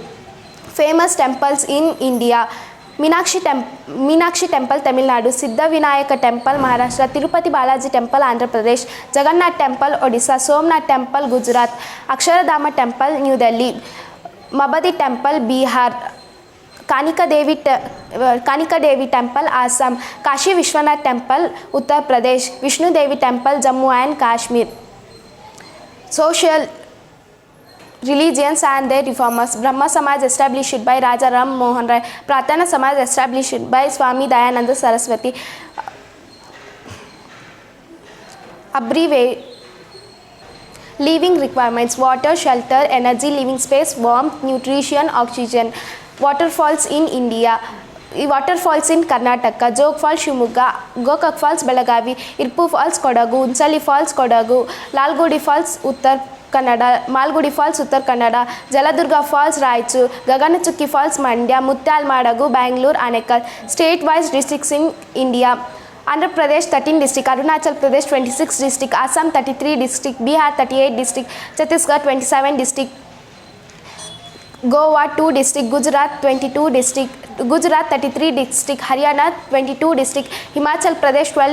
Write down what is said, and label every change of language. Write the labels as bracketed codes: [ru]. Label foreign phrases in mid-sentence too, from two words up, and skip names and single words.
[en] Famous temples in India: Meenakshi Temple, Tamil Nadu; Siddhavinayaka Temple, Maharashtra; Tirupati Balaji Temple, Andhra Pradesh; Jagannath Temple, Odissa; Somnath Temple, Gujarat; Akshardham Temple, New Delhi; Mabadi Temple, Bihar; Kanikadevi Temple, Assam; Kashi Vishwanath Temple, Uttar Pradesh; Vishnudevi Temple, Jammu and Kashmir. ಸೋಷಿಯಲ್ religions and their reformers: Brahma Samaj established by Raja Ram Mohan Rai; Pratana Samaj established by Swami Dayananda Saraswati. Living requirements: water, shelter, energy, living space, warmth, nutrition, oxygen. Waterfalls in India: waterfalls in Karnataka: Jog Falls, Shivamogga; Gokak Falls, Belagavi; Irpu Falls, Kodagu; Unsali Falls, Kodagu; Lalgudi Falls, Uttar Kannada; Malgudi Falls, Uttar Kannada; Jaladurga Falls, Raichur; Gaganachukki Falls, Mandya; Mutyalmadagu, Bangalore; Anekal. State-wise districts in India: Andhra Pradesh 13 district, Arunachal Pradesh 26 district, Assam 33 district, Bihar 38 district, Chhattisgarh 27 district, Goa 2 district, Gujarat 22 district, Gujarat 33 district, Haryana 22 district, Himachal Pradesh 12